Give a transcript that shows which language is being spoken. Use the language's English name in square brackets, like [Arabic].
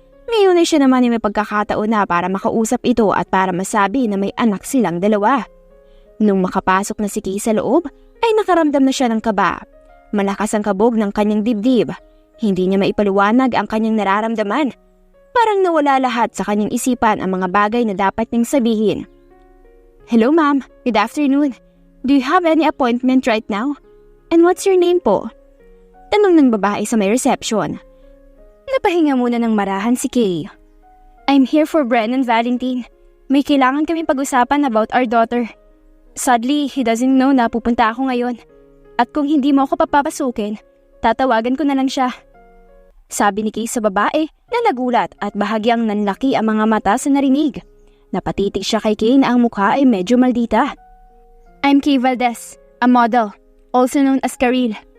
[Filipino] Ngayon ay siya naman ay may pagkakataon na para makausap ito at para masabi na may anak silang dalawa. Nung makapasok na si Kay sa loob, ay nakaramdam na siya ng kaba. Malakas ang kabog ng kanyang dibdib. Hindi niya maipaliwanag ang kanyang nararamdaman. Parang nawala lahat sa kanyang isipan ang mga bagay na dapat niyang sabihin. [English] Hello ma'am, good afternoon. Do you have any appointment right now? And what's your name po? [Filipino] Tanong ng babae sa may reception. Napahinga muna ng marahan si Kay. [English] I'm here for Brennan Valentine. [Filipino] May kailangan kami pag-usapan [English] about our daughter. Sadly, he doesn't know [Filipino] na pupunta ako ngayon. At kung hindi mo ako papapasukin, tatawagan ko na lang siya. Sabi ni Kay sa babae na nagulat at bahagyang nanlaki ang mga mata sa narinig. Napatitig siya kay Kay na ang mukha ay medyo maldita. [English] I'm Kay Valdez, a model, also known as Karil.